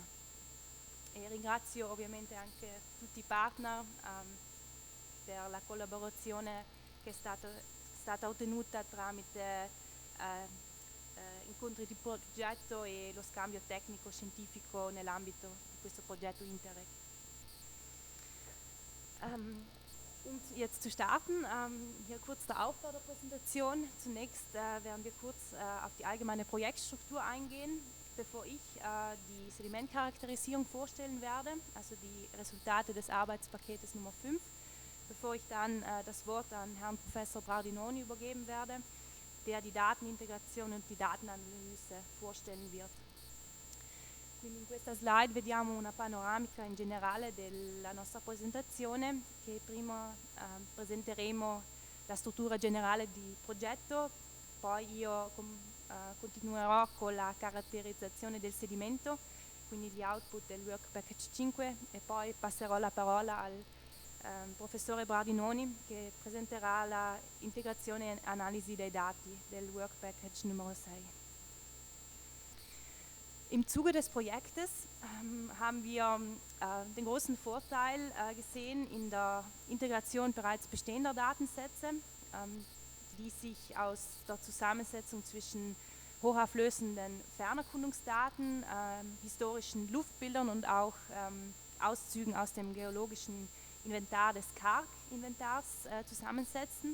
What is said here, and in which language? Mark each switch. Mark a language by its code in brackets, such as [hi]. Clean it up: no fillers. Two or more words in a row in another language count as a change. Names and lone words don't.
[it] E ringrazio ovviamente anche tutti i partner per la collaborazione che è stata ottenuta tramite incontri di progetto e lo scambio tecnico-scientifico nell'ambito di questo progetto Interreg. [de] Jetzt zu starten, hier kurz der Aufbau der Präsentation. Zunächst werden wir kurz auf die allgemeine Projektstruktur eingehen, bevor ich die Sedimentcharakterisierung vorstellen werde, also die Resultate des Arbeitspaketes Nummer 5, bevor ich dann das Wort an Herrn Professor Bardinoni übergeben werde, der die Datenintegration und die Datenanalyse vorstellen wird. [it] Quindi in questa slide vediamo una panoramica in generale della nostra presentazione, che prima presenteremo la struttura generale di progetto, poi io continuerò con la caratterizzazione del sedimento, quindi gli output del [en] Work Package [it] 5, e poi passerò la parola al professore Bardinoni, che presenterà la integrazione e analisi dei dati del [en] Work Package [it] Nummer 6. [de] Im Zuge des Projektes haben wir den großen Vorteil gesehen in der Integration bereits bestehender Datensätze, die sich aus der Zusammensetzung zwischen hochauflösenden Fernerkundungsdaten, historischen Luftbildern und auch Auszügen aus dem geologischen Inventar des KARC-Inventars zusammensetzen.